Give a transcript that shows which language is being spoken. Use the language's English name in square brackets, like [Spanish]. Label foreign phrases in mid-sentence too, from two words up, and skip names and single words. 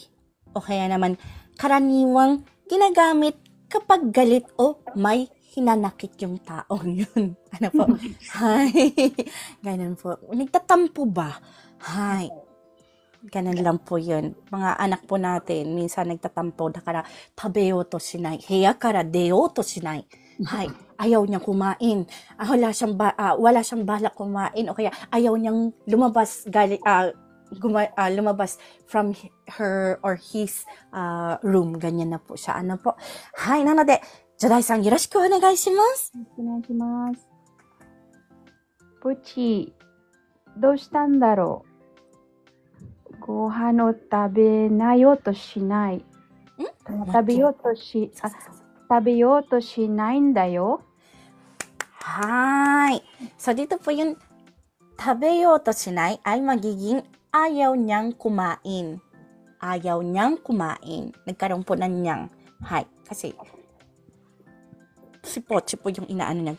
[Filipino] O kaya naman, karaniwang ginagamit kapag galit o may hinanakit yung taong yun. Ano po? Hi. Ganun po. Nagtatampo ba? Hi. Ganun lang po yun. Mga anak po natin, minsan nagtatampo, [Japanese] だから、食べようとしない. 部屋から出ようとしない. [Filipino] Hi. Ayaw niyang kumain. Wala siyang balak kumain o kaya ayaw niyang lumabas lumabas [English] from her or his room. [Filipino] Ganyan na po siya. Ano po? [Japanese] はい、なので、Jodai-san、よろしくお願いします. お願いします。ポチ、どうしたんだろう。ご飯を食べなよとしない。食べようとしないんだよ。 Hi. [Filipino] So, dito po yung [Japanese] 食べようとしない [Filipino] ay magiging ayaw niyang kumain. Ayaw niyang kumain. Nagkaroon po ng niyang. Hi. Kasi, si Pochi po yung inaano niya.